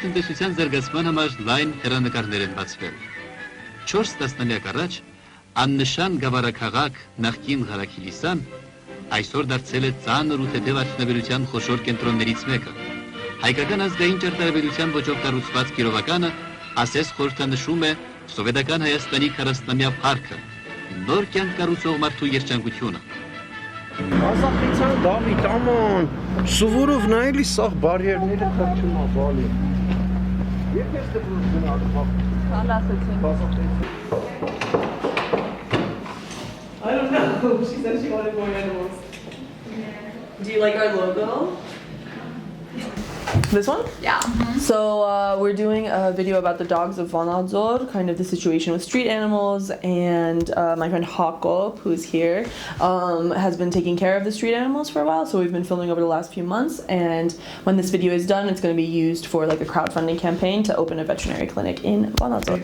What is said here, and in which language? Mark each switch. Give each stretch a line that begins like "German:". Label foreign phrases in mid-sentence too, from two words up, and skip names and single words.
Armenian: տնտեսության զարգացման համար լայն հեռանկարներ են բացվել։ 4 տասնամյակ առաջ աննշան գավառաքաղաք նախկին Ղարաքիլիսան այսօր դարձել է ծանր ու թեթև արդյունաբերության խոշոր կենտրոններից մեկը։ Հայկական ազգային ճարտարապետության ոճով կառուցված Կիրովականը ասես խորհրդանշում է սովետական Հայաստանի 40-ամյա փառքը, նոր կյանք կառուցող մարդու երջանկությունը։ Ազատության Դավիթ, աման, սովորով նայելի սաղ բարիերները թրջում ավալի։ Երբ ես դպրոց գնալու,
English: I don't know. She said she wanted more animals. Do you like our logo? This one? Yeah. So we're doing a video about the dogs of Vanadzor, kind of the situation with street animals, and my friend Hakop, who's here, has been taking care of the street animals for a while, so we've been filming over the last few months, and when this video is done, it's going to be used for like a crowdfunding campaign to open a veterinary clinic in Vanadzor.